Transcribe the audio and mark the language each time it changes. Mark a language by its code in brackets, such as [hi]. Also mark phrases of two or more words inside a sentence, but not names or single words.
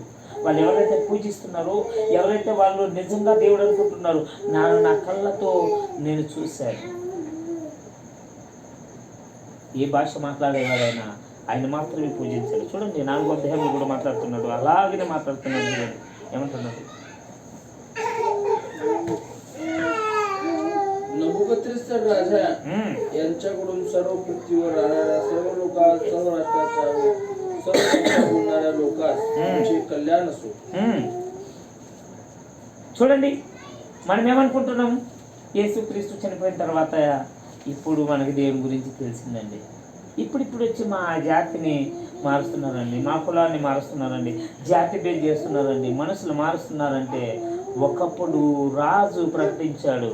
[te] వాళ్ళు ఎవరైతే పూజిస్తున్నారో, ఎవరైతే వాళ్ళు నిజంగా దేవుడు అనుకుంటున్నారో, నా కళ్ళతో నేను చూశాను. ఏ భాష మాట్లాడేవాడైనా ఆయన మాత్రమే పూజించాడు. చూడండి 4వ అధ్యాయంలో కూడా మాట్లాడుతున్నాడు, అలాగనే మాట్లాడుతున్నాడు. చూడండి ఏమంటున్నాడు. [mr] नबुकद्नेस्सर राजा यांच्याकडून सर्व पृथ्वीवर राहणाऱ्या सर्व लोकांस, सर्व राष्ट्राच्या सर्व देशात उरणाऱ्या लोकांस तुमचे कल्याण असो. [te] చూడండి మనం ఏమనుకుంటున్నాం, యేసుక్రీస్తు చనిపోయిన తర్వాత ఇప్పుడు మనకి దేవుని గురించి తెలిసిందండి, ఇప్పుడు వచ్చి మా జాతిని మారుస్తున్నారండి, మా కులాన్ని మారుస్తున్నారండి, జాతి పేరు చేస్తున్నారండి, మనసులు మారుస్తున్నారంటే ఒకప్పుడు రాజు ప్రకటించాడు.